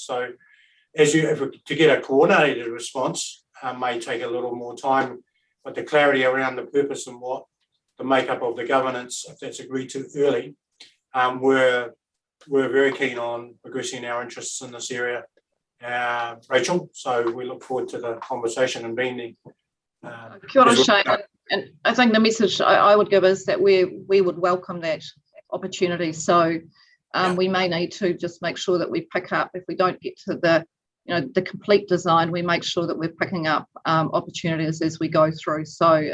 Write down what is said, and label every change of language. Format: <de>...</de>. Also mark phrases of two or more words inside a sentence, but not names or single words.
<en>So to get a coordinated response may take a little more time, but the clarity around the purpose and what the makeup of the governance, if that's agreed to early, we're very keen on progressing our interests in this area, Rachel. So we look forward to the conversation and being there.</en> <mi>Kia ora, Shane.</mi> <en>And I think the message I would give is that we would welcome that opportunity. So we may need to just make sure that we pick up, if we don't get to the complete design, we make sure that we're picking up opportunities as we go through. So</en>